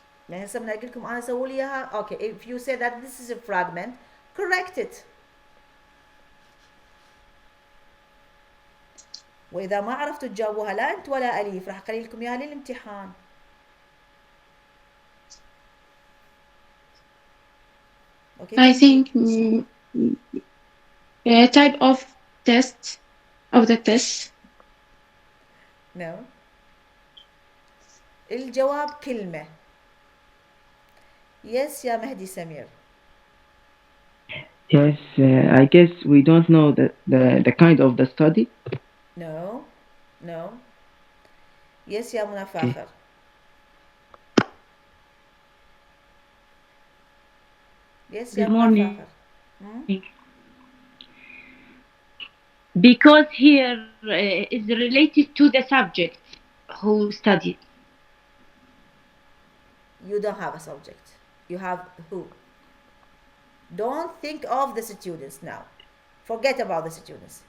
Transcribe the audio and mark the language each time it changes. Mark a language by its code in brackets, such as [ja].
[ar] يعني هسه بدي أقول لكم أنا سووا لي إياها. [en] Okay, if you say that this is a fragment, correct it. [ar] وإذا ما عرفتوا تجاوبوها لا أنت ولا أليف راح أخلي لكم إياها للامتحان. [en] Okay. I think type of the test. No. [ar] الجواب كلمة. [en] Yes يا مهدي سمير. Yes, I guess we don't know the kind of the study. No. Yes يا منى فاخر. Yes يا منى فاخر. Because here is related to the subject who studied. You don't have a subject. You have who. Don't think of the students now. Forget about the students.